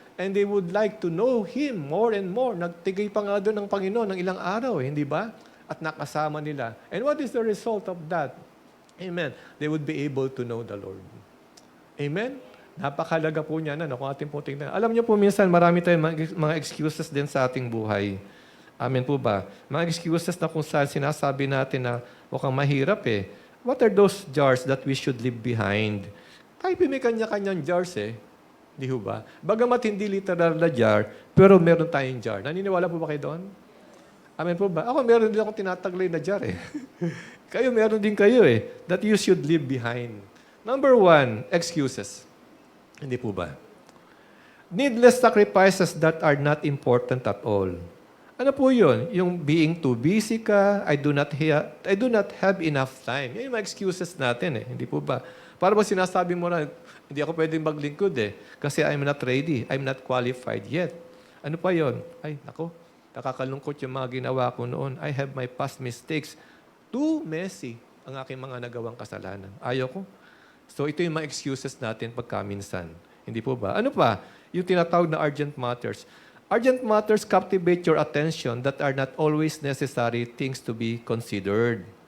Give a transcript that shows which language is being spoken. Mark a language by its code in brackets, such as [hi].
[en] And they would like to know Him more and more. [tl] Nagtigay pa nga doon ng Panginoon ng ilang araw, hindi ba? At nakasama nila. [en] And what is the result of that? Amen. They would be able to know the Lord. [tl] Amen? Napakalaga po niya na kung ating po tingnan. Alam niyo po, minsan marami tayong mga excuses din sa ating buhay. Amen po ba? Mga excuses na kung saan sinasabi natin na mukhang mahirap eh. [en] What are those jars that we should leave behind? [tl] Tayo may kanya-kanyang jars eh. Di ho ba? Bagamat hindi literal na jar, pero meron tayong jar. Naniniwala po ba kayo doon? Amen po ba? Ako meron din akong tinataglay na jar eh. Kayo meron din kayo eh. [en] That you should leave behind. Number 1, excuses. Hindi po ba? Needless sacrifices that are not important at all. Ano po yun? Yung being too busy ka, I do not have enough time. [tl] Yan yung mga excuses natin eh. Hindi po ba? Para ba sinasabi mo na, hindi ako pwedeng maglingkod eh. [en] Kasi I'm not ready. I'm not qualified yet. Ano pa yon? [tl] Ay, nako, nakakalungkot yung mga ginawa ko noon. I have my past mistakes. Too messy ang aking mga nagawang kasalanan. Ayaw ko. So ito yung mga excuses natin pagkaminsan. Hindi po ba? Ano pa? Yung tinatawag na urgent matters. [en] Urgent matters captivate your attention that are not always necessary things to be considered.